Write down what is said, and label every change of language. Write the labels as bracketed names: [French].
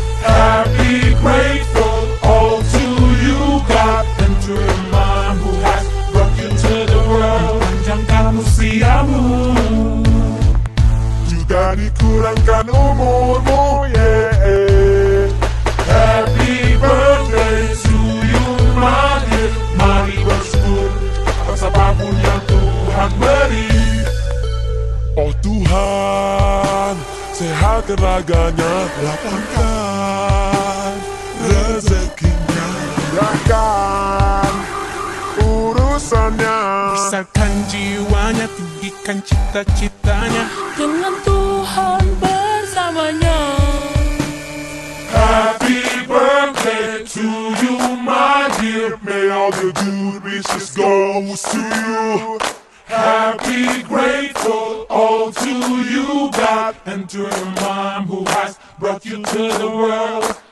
[English] Happy, grateful, all to you, God, and to your mom who has brought you to the world. [Indonesian] Panjangkan usiamu, juga dikurangkan umurmu, yeah. [English] Happy birthday to you, my dear. [Indonesian] Mari bersyukur atas apapun yang Tuhan beri. Oh Tuhan, sehatkan raganya, lapangkan rezekinya, mudahkan urusannya, besarkan jiwanya, tinggikan cita-citanya, dengan Tuhan bersamanya. [English] Happy birthday to you, my dear. May all the good wishes go to you. Happy, grateful, all to you, God, and to your mom who has brought you to the world.